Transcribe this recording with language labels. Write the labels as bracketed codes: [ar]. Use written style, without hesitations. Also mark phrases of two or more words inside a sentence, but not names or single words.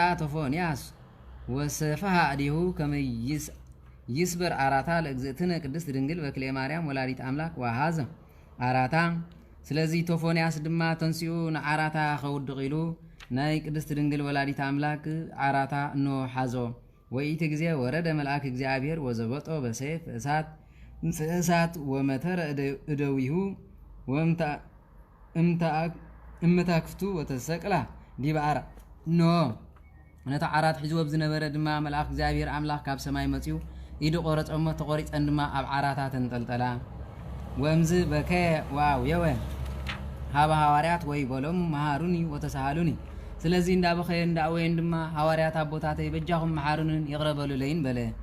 [gez] ቶፎንያስ ወሰፈሃ እዴሁ ከመይ ይስበር አራታ ለእግዝእትነ ቅድስት ድንግል በክልኤ ማርያም ወላዲት አምላክ ወሃዘ አራታ። [ti] ስለዚህ ቶፎንያስ ድማ ተንሲኡ ንዓራታ ከውድቕ ኢሉ ናይ ቅድስት ድንግል ወላዲት አምላክ ዓራታ እንሆ ሓዞ። [gez] ወይኢቲ ጊዜ ወረደ መልአክ እግዚአብሔር ወዘበጦ በሰይፍ እሳት ወመተረ እደዊሁ እምታክፍቱ ወተሰቅላ ዲበ ዓራ። [ti] እንሆ ነታ ዓራት ሒዝዎ ዝነበረ ድማ መልአክ እግዚአብሔር አምላክ ካብ ሰማይ መጺኡ ኢዱ ቆረጾሞ ተቆሪፀን ድማ ኣብ ዓራታ ተንጠልጠላ። [gez] ወምዝ በከየ ወአውየወ ሃበ ሐዋርያት ወይ በሎም መሃሩኒ ወተሳሃሉኒ። [ti] ስለዚህ እንዳበኸየ እንዳወየን ድማ ሐዋርያት አቦታተይ በጃኹም መሓሩንን ይቕረበሉለይን በለ።